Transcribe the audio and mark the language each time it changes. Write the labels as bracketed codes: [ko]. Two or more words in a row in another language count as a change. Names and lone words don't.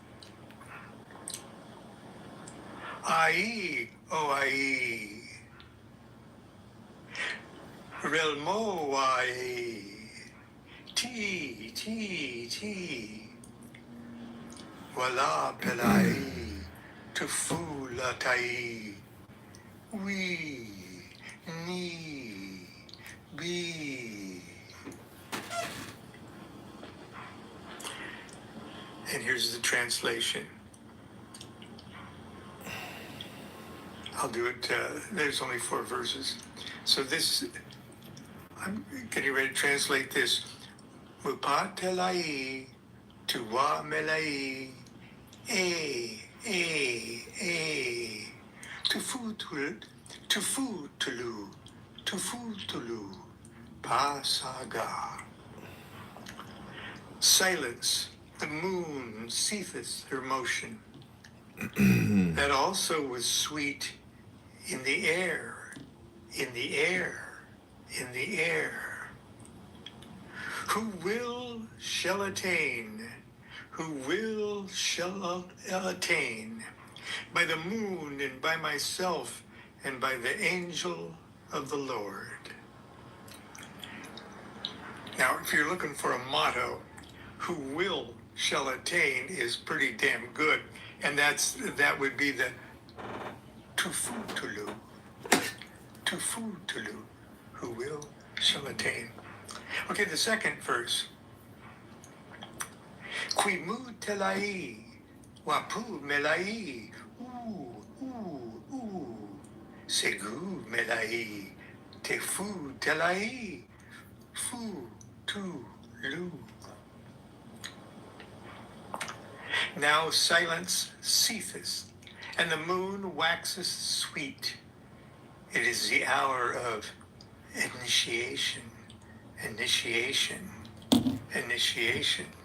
[en] Ai, o ai, relmo ai, ti, wala pelai, tufu la tai, we, ni, be. And here's the translation. I'll do it, there's only 4 verses. So this, I'm getting ready to translate this. Mupatelai, tuwa melai, tufu tulu, pasaga. Silence, the moon ceaseth her motion. That also was sweet in the air, in the air, in the air. Who will shall attain, who will shall attain, by the moon and by myself and by the angel of the Lord. Now, if you're looking for a motto, who will shall attain is pretty damn good. And that would be the tufu tulu, who will shall attain. Okay, the second verse. Quimu telai, wapu melai, Segu melai, te fu telai, fu tu lu. Now silence ceaseth, and the moon waxes sweet. It is the hour of initiation, initiation, initiation.